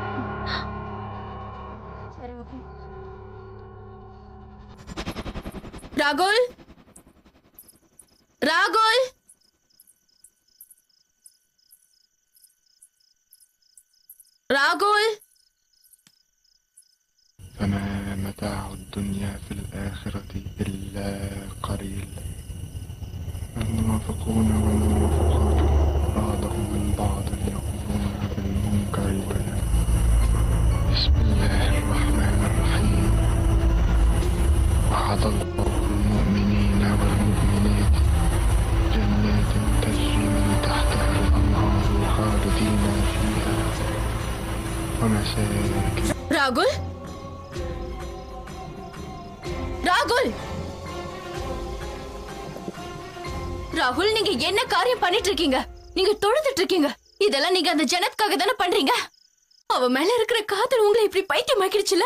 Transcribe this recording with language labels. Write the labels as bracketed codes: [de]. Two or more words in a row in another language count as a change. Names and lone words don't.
[ta] ராகுல், ராகுல், ராகுல். [ar] فما متاع الدنيا في الآخرة إلا قليل. المنافقون والمنافقات بعضهم من بعض يأمرون بالمنكر بسم الله الرحمن الرحيم. وعد الله المؤمنين والمؤمنات جنات تجري من تحتها الأنهار خالدين فيها ومساكن. [ta] ராகுல், ராகுல், ராகுல், நீங்க என்ன காரியம் பண்ணிட்டு இருக்கீங்க? நீங்க தொழுதுட்டு இருக்கீங்க. இதெல்லாம் நீங்க அந்த ஜனத்துக்காக தானே பண்றீங்க? அவ மேல இருக்கிற காதல் உங்களை இப்படி பைத்தியமாக்கிடுச்சுல?